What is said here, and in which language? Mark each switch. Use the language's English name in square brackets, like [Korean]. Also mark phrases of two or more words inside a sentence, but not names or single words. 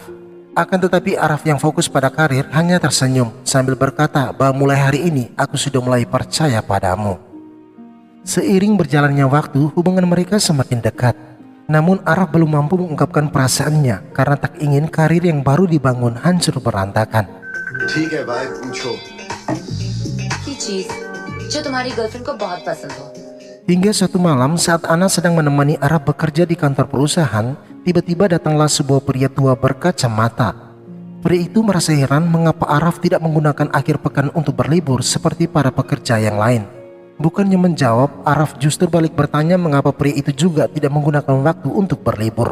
[Indonesian] Akan tetapi Araf yang fokus pada karir hanya tersenyum sambil berkata bahwa mulai hari ini aku sudah mulai percaya padamu. Seiring berjalannya waktu hubungan mereka semakin dekat. Namun Araf belum mampu mengungkapkan perasaannya karena tak ingin karir yang baru dibangun hancur berantakan. [Hindi] ठीक है भाई पूछो की चीज जो तुम्हारी गर्लफ्रेंड को बहुत पसंद हो। [Indonesian] Hingga suatu malam saat Ana sedang menemani Araf bekerja di kantor perusahaan, tiba-tiba datanglah sebuah pria tua berkacamata. Pria itu merasa heran mengapa Araf tidak menggunakan akhir pekan untuk berlibur seperti para pekerja yang lain. Bukannya menjawab, Araf justru balik bertanya mengapa pria itu juga tidak menggunakan waktu untuk berlibur.